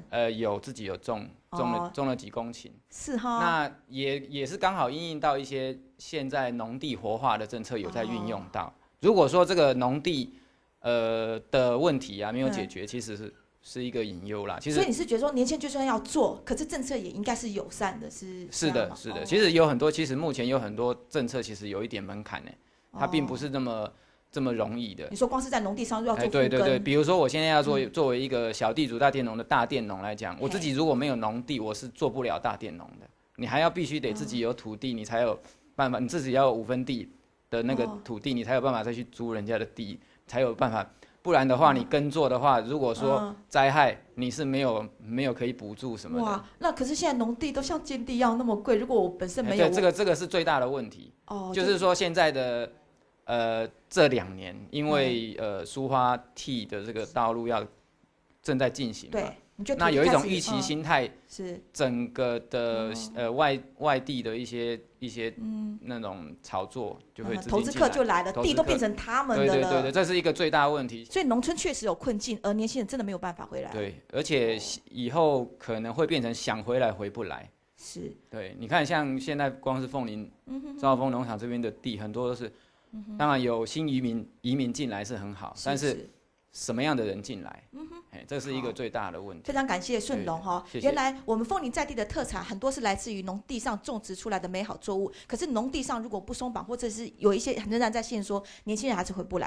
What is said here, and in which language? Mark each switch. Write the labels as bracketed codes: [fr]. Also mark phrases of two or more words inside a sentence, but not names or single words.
[zh] 有自己有種了幾公頃。是哈。那也是剛好因應到一些現在農地活化的政策有在運用到。如果說這個農地的問題啊沒有解決，其實是一個隱憂啦。其實，所以你是覺得說年輕人就算要做，可是政策也應該是友善的，是的，是的。其實有很多，其實目前有很多政策其實有一點門檻呢，它並不是這麼容易的。你說光是在農地上要做復耕，對對對，比如說我現在要作為一個小地主大佃農的大佃農來講，我自己如果沒有農地，我是做不了大佃農的。你還要必須得自己有土地，你才有辦法，你自己要有5分地的那個土地，你才有辦法再去租人家的地，才有辦法。不然的話，你耕作的話，如果說災害，你是沒有可以補助什麼的。哇，那可是現在農地都像建地一樣那麼貴，如果我本身沒有，對，這個是最大的問題。就是說現在的這2年，因為蘇花地的這個道路正在進行嘛。對。那有一種預期心態，是整個的外地的一些那種炒作就會投資客就來了，地都變成他們的了。對，這是一個最大問題。所以農村確實有困境，而年輕人真的沒有辦法回來。對，而且以後可能會變成想回來回不來。是。对，你看像现在光是凤林兆丰农场这边的地，很多都是，当然有新移民进来是很好，但是什么样的人进来？这是一个最大的问题。非常感谢顺龙哈，原来我们凤林在地的特产很多是来自于农地上种植出来的美好作物，可是农地上如果不松绑，或者是有一些仍然在限缩，年轻人还是回不来。